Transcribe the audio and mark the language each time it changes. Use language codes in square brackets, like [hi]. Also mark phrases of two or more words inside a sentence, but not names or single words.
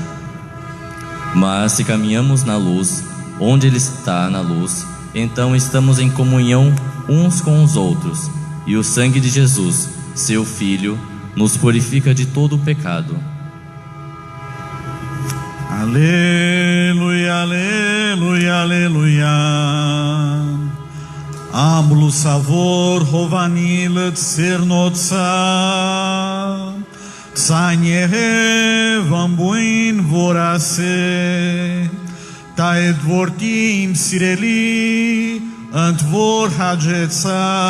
[pt] Mas se caminhamos na luz, onde Ele está na luz, então estamos em comunhão uns com os outros, e o sangue de Jesus, seu Filho, nos purifica de todo o pecado. Aleluia, aleluia, aleluia. Amblu savor hovanil tsernotsa Tsanye vambuin vorase Taed vortim sireli Antvor hajetsa.